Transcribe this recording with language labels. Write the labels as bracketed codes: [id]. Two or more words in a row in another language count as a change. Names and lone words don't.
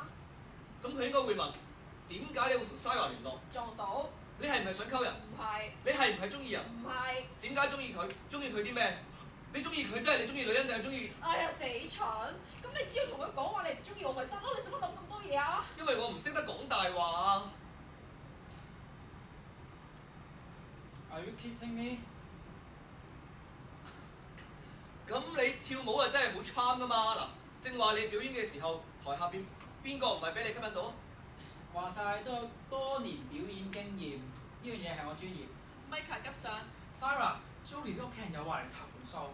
[yue] 咁佢應該會問點解你會同 Sarah 聯絡？撞到？你係唔係想溝人？唔係。你係唔係中意人？唔係。點解中意佢？中意佢啲咩？你中意佢真係你中意女人定係中意？哎呀死蠢！咁你只要同佢講話你唔中意我咪得咯，你使乜諗咁多嘢啊？因為我唔識得講大話。 [en] Are you kidding me？ [yue] 咁你跳舞啊真係好 charm 噶嘛嗱，正話你表演嘅時候，台下邊個唔係俾你吸引到啊？話晒都有多年表演經驗，呢樣嘢係我專業。 Michael 急上。 Sarah、Jolie 啲屋企人有話嚟查盤數，